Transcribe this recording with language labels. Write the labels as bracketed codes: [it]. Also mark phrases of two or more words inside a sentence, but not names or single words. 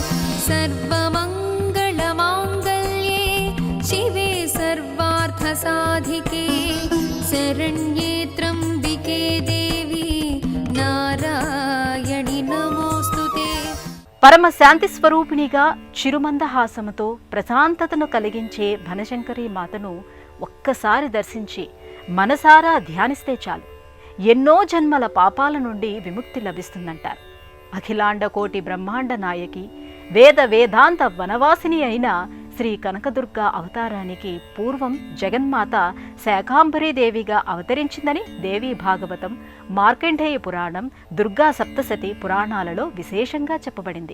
[sa] सर्वमङ्गलमाङ्गल्ये शिवे सर्वार्थसाधिके शरण्ये त्र्यम्बिके देवी नारायणि नमोऽस्तुते. [te] పరమ శాంతి స్వరూపిణిగా చిరుమందహాసముతో ప్రశాంతతను కలిగించే బనశంకరి మాతను ఒక్కసారి దర్శించి మనసారా ధ్యానిస్తే చాలు ఎన్నో జన్మల పాపాల నుండి విముక్తి లభిస్తుందంటారు. అఖిలాండ కోటి బ్రహ్మాండ నాయకి వేద వేదాంత వనవాసిని అయిన శ్రీ కనకదుర్గ అవతారానికి పూర్వం జగన్మాత శాకాంబరీదేవిగా అవతరించిందని దేవీ భాగవతం, మార్కండేయ పురాణం, దుర్గా సప్తశతి పురాణాలలో విశేషంగా చెప్పబడింది.